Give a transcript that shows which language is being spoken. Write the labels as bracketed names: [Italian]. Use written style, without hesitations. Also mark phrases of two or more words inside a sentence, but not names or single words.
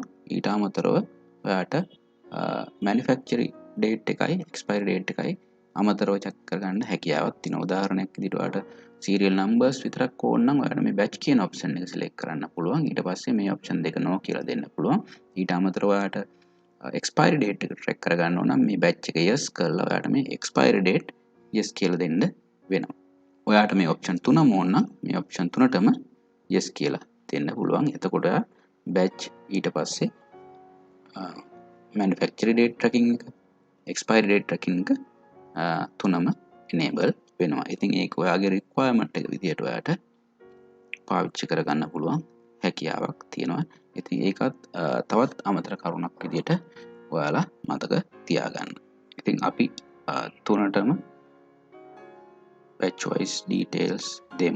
[Sinhala] ඊට අමතරව ඔයාට [English] manufacture date [Sinhala] එකයි [English] expiry date [Sinhala] එකයි අමතරව check කරගන්න හැකියාවක් තියෙනවා. උදාහරණයක් විදිහට ඔයාට [English] serial numbers [Sinhala] විතරක් ඕන නම් ඔයාලට මේ batch කියන option එක select කරන්න පුළුවන්. ඊට පස්සේ මේ option දෙක no කියලා දෙන්න පුළුවන්. ඊට අමතරව ඔයාට [English] expiry date [Sinhala] එක track කරගන්න ඕන නම් මේ batch එක yes කරලා ඔයාට මේ [English] expiry date yes [Sinhala] කියලා දෙන්න වෙනවා. ඔයාට මේ option තුනම ඕන නම් මේ option තුනටම yes කියලා දෙන්න පුළුවන්. එතකොට ඔයා batch, ඊට පස්සේ [English] manufacture date tracking [Sinhala] එක, [English] expiry date tracking [Sinhala] එක තුනම enable වෙනවා. ඉතින් ඒක ඔයාගේ requirement එක විදිහට ඔයාට පාවිච්චි කරගන්න පුළුවන් හැකියාවක් තියෙනවා. ඉතින් ඒකත් තවත් අමතර කරුණක් විදිහට ඔයාලා මතක තියාගන්න. ඉතින් අපි තුනටම [English] batch wise details [Sinhala] දෙමු.